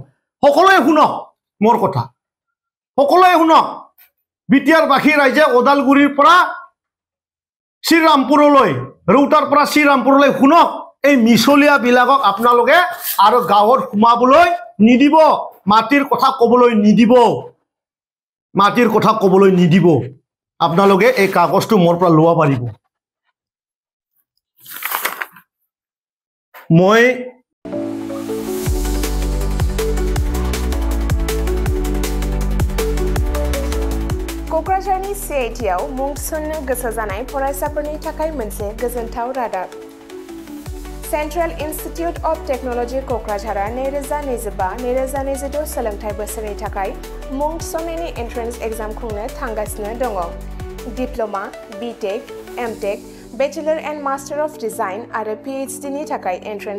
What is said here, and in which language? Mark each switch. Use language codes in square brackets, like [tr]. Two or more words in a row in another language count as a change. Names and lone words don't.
[as] সকলোৱে শুনক মোৰ কথা সকলোৱে শুনক বিটিয়াৰবাসী ৰাইজে ওদালগুৰিৰ পৰা শ্ৰীৰামপুৰলৈ ৰৌতাৰ পৰা শ্ৰীৰামপুৰলৈ শুনক এই মিছলীয়া বিলাকক আপোনালোকে আৰু গাঁৱত সোমাবলৈ নিদিব মাটিৰ কথা ক'বলৈ নিদিব মাটিৰ কথা ক'বলৈ নিদিব আপোনালোকে এই কাগজটো মোৰ পৰা লোৱা পাৰিব মই [brx] क'क्राझारनि CITआव मुं थिसननो गोसो जानाय फरायसाफोरनि थाखाय मोनसे गोजोनथाव रादाब सेन्ट्रेल इन्स्टिट्युट अफ टेक्न'लजि क'क्राझारआ 2025-2026 सोलोंथाइ बोसोरनि थाखाय मुं थिसननायनि [en] entrance exam [brx] खुंनो थांगासिनो दङ डिप्ल'मा BTech MTech [en] bachelor and master of design [brx] आरो PhD नि थाखाय एन्ट्रेन्स